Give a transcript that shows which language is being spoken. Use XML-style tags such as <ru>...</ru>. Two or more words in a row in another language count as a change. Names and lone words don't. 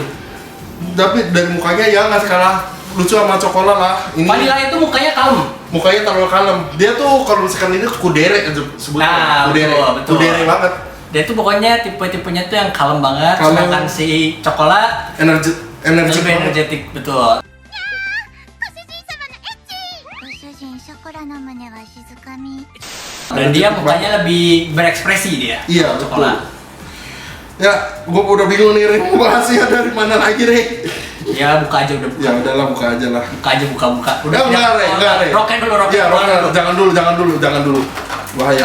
<id>Tapi dari mukanya ya nggak kalah lucu sama coklat lah. Ini Vanilla itu mukanya kalem. mukanya terlalu kalem. Dia tuh kalau misalkan ini kudere sebutnya. Nah, betul. Kudere banget. Dia tuh pokoknya tipe-tipenya tuh yang kalem banget, Kalem. sedangkan si coklat Energi lebih banget. energetik, betul.</id> <ja>ご主人ショコラの胸は静かみ</ja> <id>Dan dia mukanya lebih berekspresi dia. Iya, coklat. Ya, gua udah bingung nih, Re. Mau bahasnya dari mana lagi, Re? Ya buka aja udah buka. Ya udahlah buka aja lah. Buka aja buka. Udah enggak, Re. Roket dulu, roket. Ya, jangan dulu. Bahaya.</id>